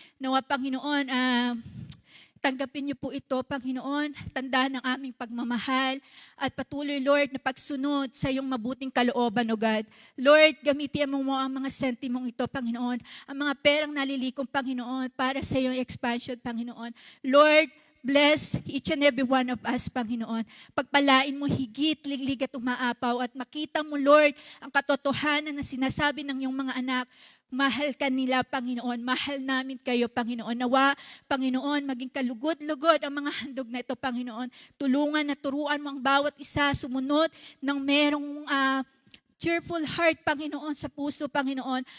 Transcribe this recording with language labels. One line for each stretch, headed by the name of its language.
Filipino: Nawa, Panginoon, tanggapin niyo po ito, Panginoon, tandaan ng aming pagmamahal at patuloy, Lord, na pagsunod sa iyong mabuting kalooban, O God. Lord, gamitin mo ang mga sentimong ito, Panginoon, ang mga perang nalilikom, Panginoon, para sa iyong expansion, Panginoon.
English: Lord, bless each and every one of us, Panginoon.
Filipino: Pagpalain mo higit, liglig at umaapaw at makita mo, Lord, ang katotohanan na sinasabi ng iyong mga anak. Mahal ka nila, Panginoon. Mahal namin kayo, Panginoon. Nawa, Panginoon, maging kalugod-lugod ang mga handog na ito, Panginoon. Tulungan na turuan mo ang bawat isa sumunod ng merong cheerful heart, Panginoon, sa puso, Panginoon.